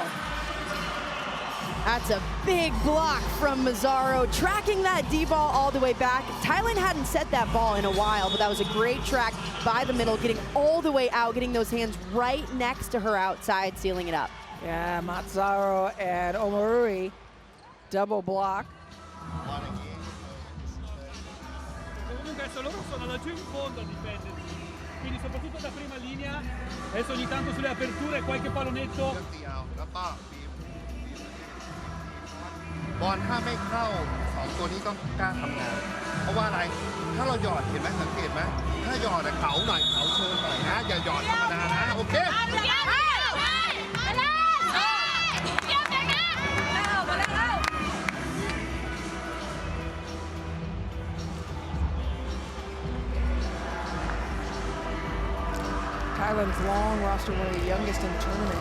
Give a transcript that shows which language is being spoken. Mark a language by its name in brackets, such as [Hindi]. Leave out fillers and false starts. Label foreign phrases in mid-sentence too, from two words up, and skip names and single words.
[English] That's a big block from Mazzaro, tracking that D-ball all the way back. Thailand hadn't set that ball in a while, but that was a great track by the middle, getting all the way out, getting those hands right next to her outside, sealing it up. Yeah, Mazzaro and Omorui double block. [Italian] Comunque adesso loro sono laggiù in fondo a difendersi, quindi soprattutto da prima linea, adesso ogni tanto sulle aperture qualche pallonetto. [Thai] บอลถ้าไม่เข้า2 ตัวนี้ต้องกล้าทำงานเพราะว่าอะไรถ้าเราหยอดเห็นไหมสังเกตไหมถ้าหยอดเก๋าหน่อยเก๋าเชิญหน่อยนะอย่าหยอดธรรมดานะโอเค [English] Thailand's long roster, one of the youngest in the tournament.